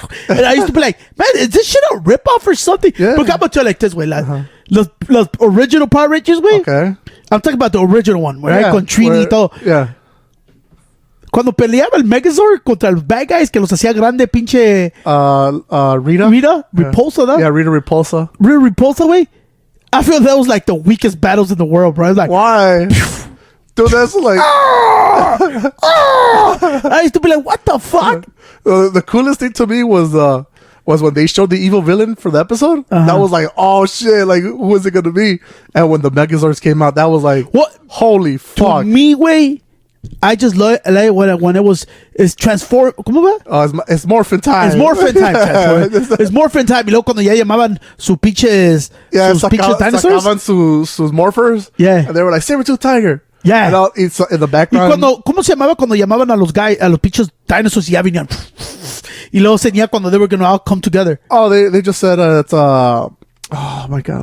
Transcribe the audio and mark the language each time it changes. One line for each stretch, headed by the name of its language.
English: And I used to be like, man, is this shit a ripoff or something? Yeah. But I'm gonna tell you like this way, like,
Spanish: los original
English: Power Rangers, güey. Okay. I'm talking about the original one, right?
Spanish: Con Trini y todo.
English: Yeah.
Spanish: Cuando peleaba el Megazord contra los
English: bad guys
Spanish: que los hacía grande, pinche... Rita? Repulsa, ¿no?
English: Yeah, Rita Repulsa.
Spanish: Rita Repulsa, güey.
English: I feel that was like the weakest battles in the world, bro. Like, why? Dude, that's like... I used to be like, what the fuck? The coolest thing to me was when they showed the evil villain for the episode. That was like, oh shit, like, who is it gonna be? And when the Megazords came out, that was like, what? Holy fuck. To me, way, I just like when it's transform.
Spanish: ¿Cómo va?
English: It's morphin time. It's morphin time. It's morphin time.
Spanish: Y luego cuando ya llamaban sus pinches
English: dinosaurs.
Spanish: Sacaban sus morphers.
English: Yeah. And they were like, Saber-tooth Tiger. Yeah. And it's in the background.
Spanish: Y ¿cómo se llamaba cuando llamaban a los pinches dinosaurs y ya venían? Y luego señía cuando
English: they were going to all come together. Oh, they just said it's oh my god.